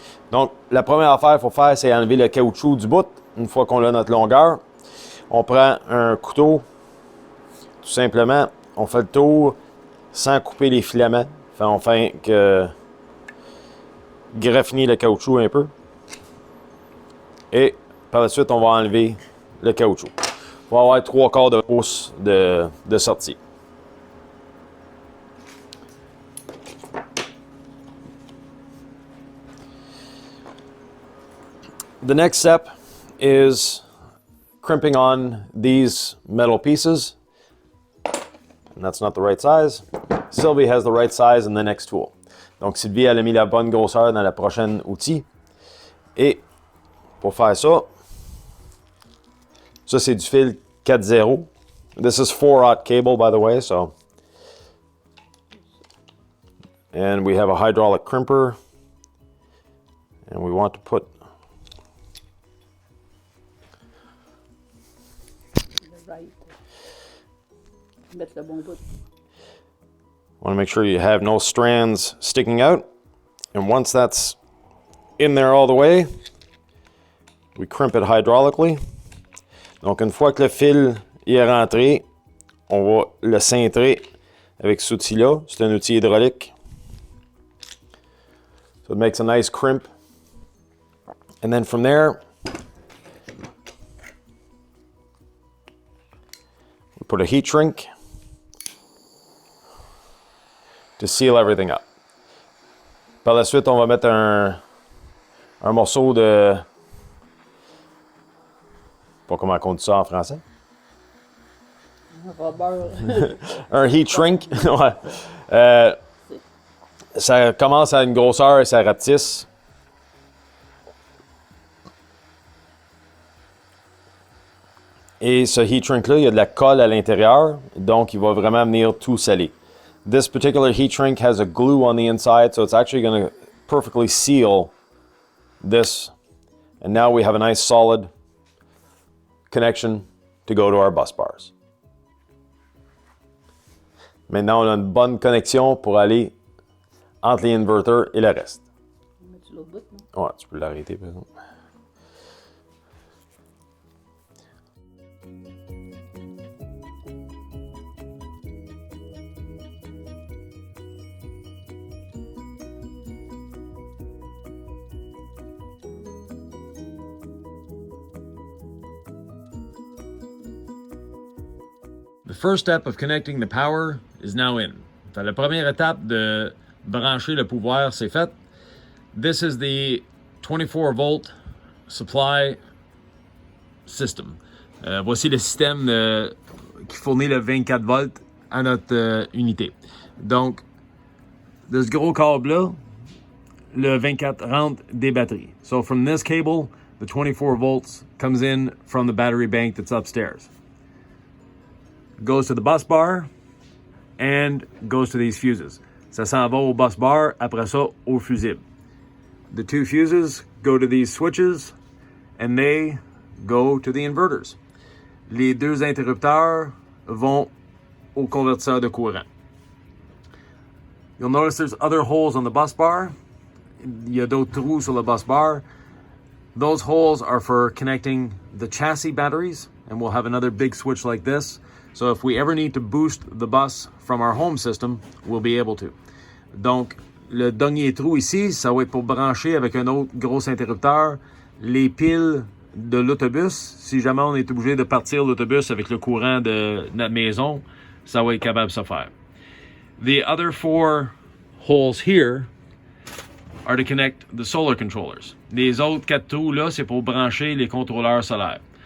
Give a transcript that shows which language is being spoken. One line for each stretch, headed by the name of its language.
French: Donc, la première affaire qu'il faut faire, c'est enlever le caoutchouc du bout. Une fois qu'on a notre longueur, on prend un couteau. Tout simplement, on fait le tour sans couper les filaments. Enfin, on fait que graffiner le caoutchouc un peu. Et par la suite, on va enlever le caoutchouc. On va avoir 3/4 de pouce de sortie.
English: The next step is crimping on these metal pieces. And that's not the right size. Sylvie has the right size in the next tool.
French: Donc, Sylvie, elle a mis la bonne grosseur dans la prochaine outil. Et pour faire ça, ça c'est du fil 4.0.
English: This is 4/0 cable, by the way, so. And we have a hydraulic crimper. And we want to put
French: Mettre le bon bout.
English: want to make sure you have no strands sticking out. And once that's in there all the way, we crimp it hydraulically.
French: Donc, une fois que le fil y est rentré, on va le cintrer avec cet outil-là. C'est un outil hydraulique.
English: So it makes a nice crimp. And then from there, we put a heat shrink to seal everything up.
French: Par la suite, on va mettre un morceau de... Pas comment on dit ça en français. Un rubber. Un heat shrink. Ouais. Ça commence à une grosseur et ça rapetisse. Et ce heat shrink-là, il y a de la colle à l'intérieur, donc il va vraiment venir tout sceller.
English: This particular heat shrink has a glue on the inside, so it's actually going to perfectly seal this. And now we have a nice solid connection to go to our bus bars.
French: Maintenant, on a une bonne connexion pour aller entre les inverters et le reste. Tu l'autre bout, non? Ouais, tu peux l'arrêter, par exemple.
English: The first step of connecting the power is now in.
French: Fait, la première étape de brancher le pouvoir, c'est fait.
English: This is the 24 volt supply system.
French: Voici le système qui fournit le 24 volts à notre unité. Donc, de ce gros câble-là, le 24 rentre des batteries.
English: So from this cable, the 24 volts comes in from the battery bank that's upstairs. Goes to the bus bar and goes to these fuses.
French: Ça s'en va au bus bar, après ça au fusible.
English: The two fuses go to these switches and they go to the inverters.
French: Les deux interrupteurs vont au convertisseur de courant.
English: You'll notice there's other holes on the bus bar.
French: Il y a d'autres trous sur le bus bar.
English: Those holes are for connecting the chassis batteries, and we'll have another big switch like this. So if we ever need to boost the bus from our home system, we'll be able to.
French: Donc, le dernier trou ici, ça va être pour brancher avec un autre gros interrupteur les piles de l'autobus. Si jamais on est obligé de partir l'autobus avec le courant de notre maison, ça va être capable de se faire.
English: The other 4 holes here are to connect the solar controllers.
French: Les autres 4 trous là, c'est pour brancher les contrôleurs solaires.